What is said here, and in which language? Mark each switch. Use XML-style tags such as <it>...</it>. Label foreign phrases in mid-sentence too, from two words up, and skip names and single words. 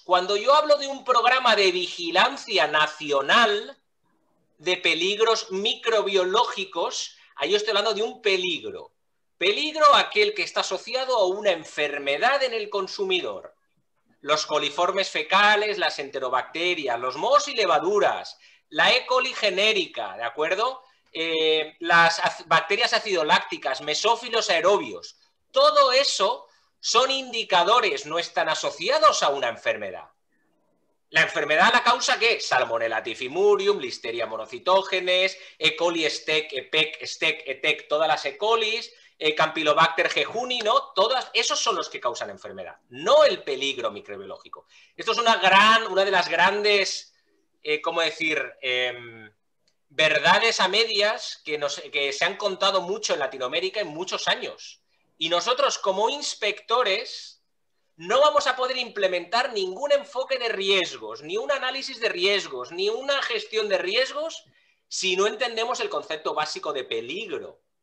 <es>Cuando yo hablo de un programa de vigilancia nacional de peligros microbiológicos, ahí estoy hablando de un peligro. Peligro aquel que está asociado a una enfermedad en el consumidor. Los coliformes fecales, las enterobacterias, los mohos y levaduras, la E. coli genérica, ¿de acuerdo? Las bacterias acidolácticas, mesófilos aerobios. Todo eso son indicadores, no están asociados a una enfermedad. ¿La enfermedad la causa qué? Salmonella typhimurium, Listeria monocytogenes, E. coli, STEC, EPEC, STEC, ETEC, todas las E. colis, Campylobacter jejuni, ¿no? Todos esos son los que causan enfermedad, no el peligro microbiológico. Esto es una de las grandes, ¿cómo decir?, verdades a medias que se han contado mucho en Latinoamérica en muchos años. Y nosotros como inspectores no vamos a poder implementar ningún enfoque de riesgos, ni un análisis de riesgos, ni una gestión de riesgos si no entendemos el concepto básico de peligro.</es>